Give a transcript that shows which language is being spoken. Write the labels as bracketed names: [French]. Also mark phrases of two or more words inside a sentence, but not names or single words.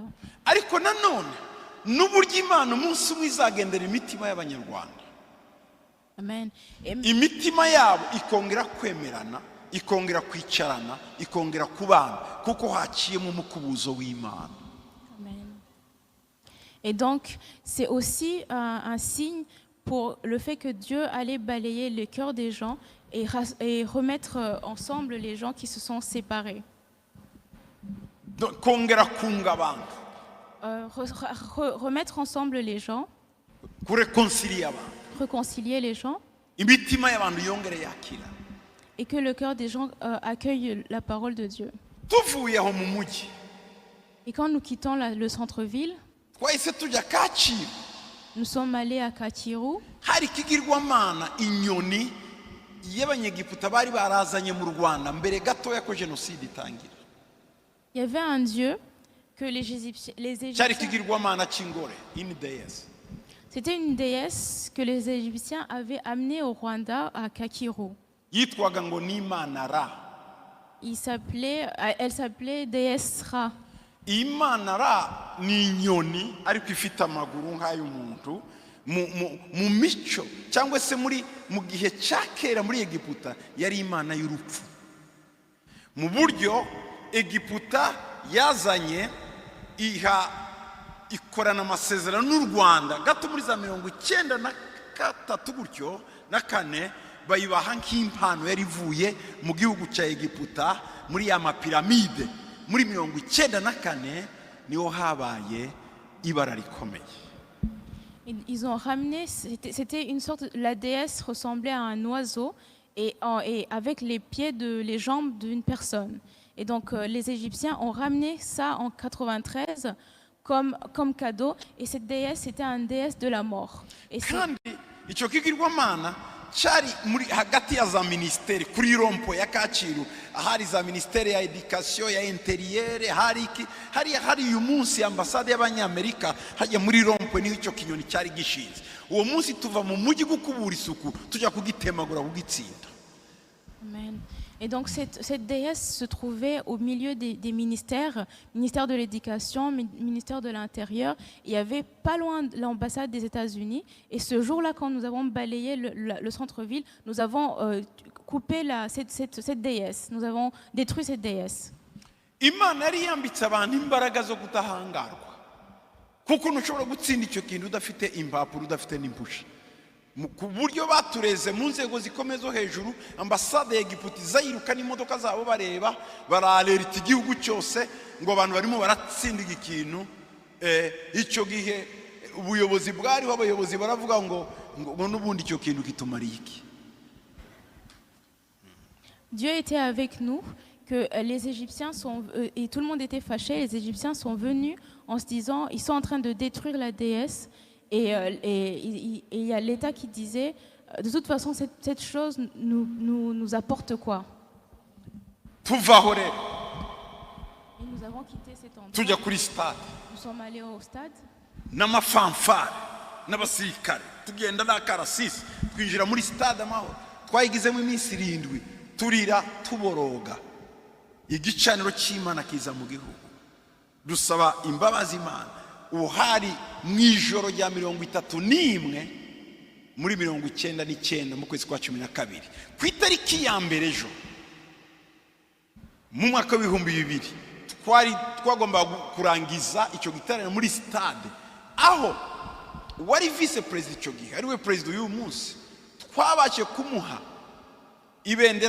[Kinyarwanda] Ariko nanone n'uburyo Imana umunsi umwe izagendera imitima y'abanyarwanda. Amen. Imitima yabo ikongera kwemerana, ikongera kwicarana, ikongera kubana kuko haciyemo umukubuzo w'Imana. Amen. [French] Et donc c'est aussi un signe pour le fait que Dieu allait balayer le cœur des gens et remettre ensemble les gens qui se sont séparés. [Kinyarwanda] Kongera kunga abantu. [French] Remettre ensemble les gens. Réconcilier les gens. [Kinyarwanda] Imitima y'abantu yongere yakira. [French] Et que le cœur des gens accueille la parole de Dieu. [Kinyarwanda] tuvuye aho mu mujyi [French] Et quand nous quittons le centre-ville, [Kinyarwanda] twahise tujya Kacyiru. [French] nous sommes allés à Kacyiru. [Kinyarwanda] hari ikigirwamana inyoni y'abanyegiputa bari barazanye mu Rwanda mbere gatoya ko jenoside itangira. [French] Il y avait un dieu que les [Kinyarwanda] cyari [French] Égyptiens... [Kinyarwanda] ikigirwamana cy'ingore [French] une déesse. C'était une déesse que les Égyptiens avaient amenée au Rwanda, à Kacyiru. [Kinyarwanda] yitwaga ngo ni Imana Ra. [French] Elle s'appelait déesse Ra. [Kinyarwanda] Imana Ra ni inyoni ariko ifite amaguru nk'ay'umuntu mu mico cyangwa se mu gihe cya kera muri Egiputa yari imana y'urupfu. Mu buryo Egiputa yazanye ikorana amasezerano n'u Rwanda gato muri za 1993 gutyo na kane, bayibaha nk'impano yari ivuye mu gihugu cya Egiputa muri ya mapiramide. Muri 1994 niho habaye ibara rikomeye. [French] Ils ont ramené, c'était une sorte, la déesse ressemblait à un oiseau et avec les jambes d'une personne. Et donc les Égyptiens ont ramené ça en 93 comme cadeau. Et cette déesse, c'était une déesse de la mort. Et [Kinyarwanda] kandi icyo kigirwamana cyari muri hagati ya za ministeri kuri rompo ya Kacyiru, ahari za ministeri ya education ya interieur, hari uyu munsi ambasade y'abanyamerika hajya muri rompo niho icyo kinyoni cyari gishinze. Uwo munsi tuva mu mujyi gukubura isuku tujya kugitemagura kugitsinda. Amen. [French] Et donc cette déesse se trouvait au milieu des ministères, ministère de l'éducation, ministère de l'intérieur. Il y avait pas loin de l'ambassade des États-Unis. Et ce jour-là, quand nous avons balayé le centre-ville, nous avons coupé cette déesse. Nous avons détruit cette déesse. [Kinyarwanda] Imana yari yambitse abantu imbaraga zo kutahangarwa, kuko ntushobora gutsinda icyo kintu udafite impapuro, udafite n'impushya. Ku buryo batureze mu nzego zikomeye zo hejuru, ambasade ya Egiputa izayiruka n'imodoka zabo bareba, baralerita igihugu cyose ngo abantu barimo baratsinda ikintu. Icyo gihe ubuyobozi bwariho, abayobozi baravuga ngo n'ubundi icyo kintu kitumariye iki. [French] Dieu était avec nous, que les Égyptiens et tout le monde était fâché. Les Égyptiens sont venus en se disant, ils sont en train de détruire la déesse. Et il y a l'État qui disait, de toute façon, cette chose nous apporte quoi? Et nous avons quitté cet endroit. Nous sommes allés au stade. [Kinyarwanda] N'amafanfare n'abasirikare tugenda n'akarasisi twinjira muri stade Amahoro, twayigizemo iminsi 7 turira tuboroga. Igicaniro cy'Imana kiza mu gihugu, dusaba imbabazi Imana. Uhari mwijoro rya 31 muri 99 mu kwezi kwa 12 ku itariki ya mbere ejo mu mwaka wa 2000 twagomba kurangiza icyo gitaramo muri stade, aho wari [English] vice president [Kinyarwanda] icyo gihe ariwe president uyu munsi twabaje kumuha ibendera.